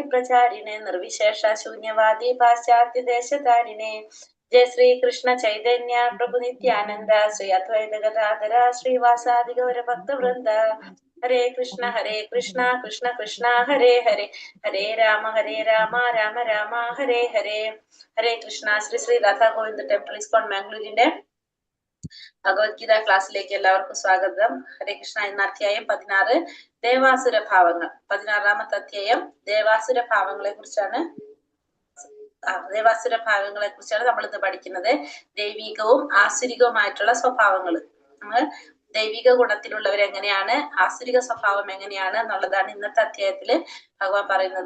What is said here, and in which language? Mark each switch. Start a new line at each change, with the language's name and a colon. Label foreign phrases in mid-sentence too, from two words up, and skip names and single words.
Sanskrit: Pracharine Nirvishesha Shunyavadi Paschatya Deshatarine Jai Sri Krishna Chaitanya Prabhu Nityananda Sri Advaita Gadadhara Sri Vasadi Gaura Bhakta Vrinda Hare Krishna Krishna Krishna Hare Hare Hare Rama Rama Rama Hare Hare Hare Krishna Sri Sri Radha Govinda Temple ISKCON Mangalore
Malayalam: ഭഗവത്ഗീത ക്ലാസ്സിലേക്ക് എല്ലാവർക്കും സ്വാഗതം.
Sanskrit: ഹരേ കൃഷ്ണ.
Malayalam: ഇന്ന് അധ്യായം 16 ദേവാസുര ഭാവങ്ങൾ. 16ാമത്തെ അധ്യായം ദേവാസുര ഭാവങ്ങളെ കുറിച്ചാണ് നമ്മൾ ഇന്ന് പഠിക്കുന്നത്. ദൈവികവും ആസുരികവുമായിട്ടുള്ള സ്വഭാവങ്ങൾ. നമ്മൾ ദൈവിക ഗുണത്തിലുള്ളവർ എങ്ങനെയാണ്, ആസുരിക സ്വഭാവം എങ്ങനെയാണ് എന്നുള്ളതാണ് ഇന്നത്തെ അധ്യായത്തില് ഭഗവാൻ പറയുന്നത്.